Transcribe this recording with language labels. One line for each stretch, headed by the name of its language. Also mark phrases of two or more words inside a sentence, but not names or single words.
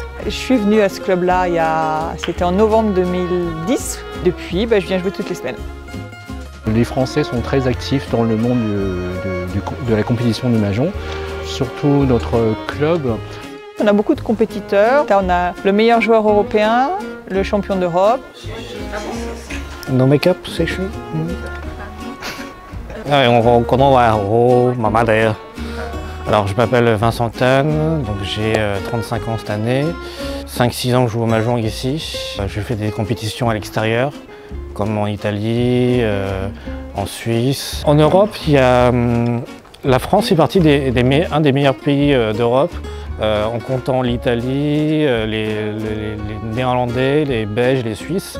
French: Je suis venue à ce club-là, c'était en novembre 2010. Depuis, je viens jouer toutes les semaines. Les Français sont très actifs dans le monde de la compétition du Mahjong, surtout notre club. On a beaucoup de compétiteurs. On a le meilleur joueur européen, le champion d'Europe.
English: No make-up session.
Cantonese: 我廣東話好麻麻地。
French: Alors je m'appelle Vincent Tan, donc j'ai 35 ans cette année. 5-6 ans que je joue au Mahjong ici. Je fais des compétitions à l'extérieur, comme en Italie, en Suisse. En Europe, la France fait partie un des meilleurs pays d'Europe, en comptant l'Italie, les Néerlandais, les Belges, les Suisses.